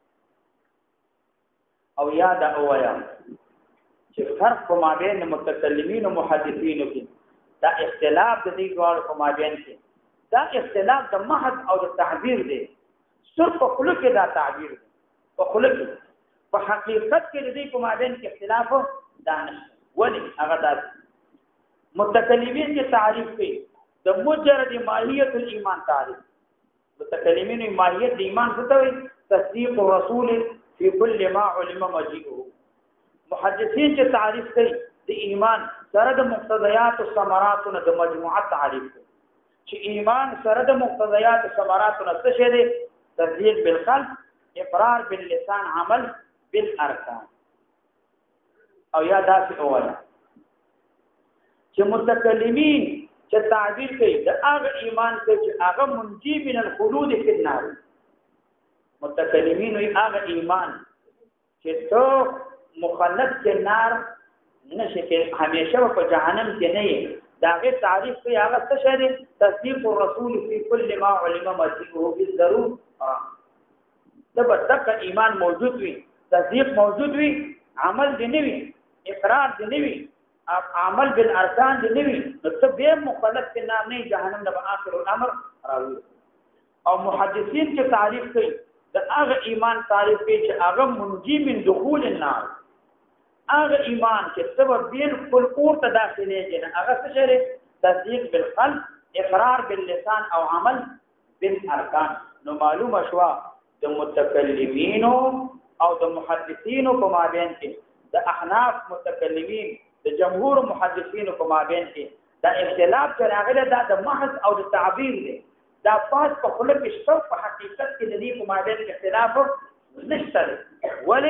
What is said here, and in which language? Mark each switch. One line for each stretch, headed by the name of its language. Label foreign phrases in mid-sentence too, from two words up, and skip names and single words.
Pashto: او یاد اویا چې فرق په مابین متکلمین او محدثین کې دا اختلاف د دې ډول په مابین کې دا اختلاف د محض او د تعبیر دی صرف په خلق کې دا تعبیر دی په خلق په حقیقت کې د دې په مابین کې اختلاف دا نه ولی هغه د متکلمین کې تعریف کوي د مجرد
Arabic: ماهیت الایمان
Pashto: تعریف متکلمین ماهیت د ایمان څه ته وایي
Arabic: تصدیق الرسول فی کل ما علم مجيئه
Pashto: محدثین چې تعریف کوي د ایمان سره د مقتضیات او ثمرات د مجموعه تعریف کوي چې ایمان سره د مقتضیات او ثمرات څه شی دی
Arabic: تصدیق بالقلب اقرار باللسان عمل بالارکان
Pashto: او یا داسې اوله چې متکلمین چې تعبیر کوي د هغه ایمان ته چې هغه
Arabic: منجی من الخلود فی النار
Pashto: متکلمین وی هغه ایمان چې تو مخلد کې نار نشي کې همیشه په جهنم کې نه وي دا غي تعریف کوي هغه څه شری
Arabic: تصدیق الرسول فی کل ما علم مجيئه بالضرور
Pashto: دا بدک ایمان موجود وي تصدیق موجود وي عمل دی نه وي اقرار دی نه وي
Arabic: عمل بالارکان
Pashto: دی نه وي نو ته به مخلد کې نار نه جهنم د
Arabic: اخر الامر
Pashto: راوي او محدثین چې تعریف کوي د هغه ایمان تعریف کوي چې هغه
Arabic: منجی من دخول النار
Pashto: هغه ایمان چې سبب بالکل اور ته داخليږي نه هغه څه شری
Arabic: تصدیق بالقلب اقرار باللسان
Pashto: او
Arabic: عمل بالارکان
Pashto: نو معلومه شوا د متکلمین او د محدثین په مابین کې د احناف متکلمین د جمهور محدثین په مابین کې دا اختلاف چې راغلی دا د محض او د تعبیر دی دا پاس په خلق شته په حقیقت کې د دې په مابین کې اختلاف نشته ولی